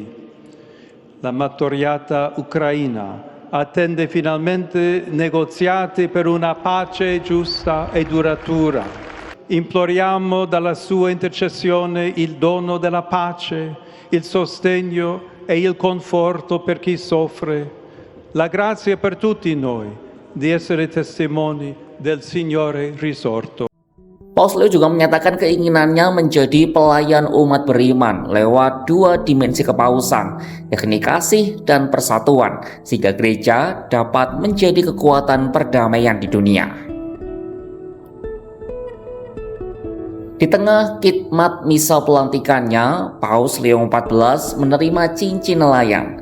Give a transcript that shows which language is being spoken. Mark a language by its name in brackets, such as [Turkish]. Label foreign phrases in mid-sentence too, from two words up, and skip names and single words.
[Italian] La martoriata Ucraina attende finalmente negoziati per una pace giusta e duratura. Imploriamo dalla sua intercessione il dono della pace, il sostegno e il conforto per chi soffre. La grazia per tutti noi di essere testimoni del Signore risorto. [Indonesian] Paus Leo juga menyatakan keinginannya menjadi pelayan umat beriman lewat dua dimensi kepausan, yakni kasih dan persatuan, sehingga gereja dapat menjadi kekuatan perdamaian di dunia. Di tengah khidmat misa pelantikannya, Paus Leo XIV menerima cincin nelayan.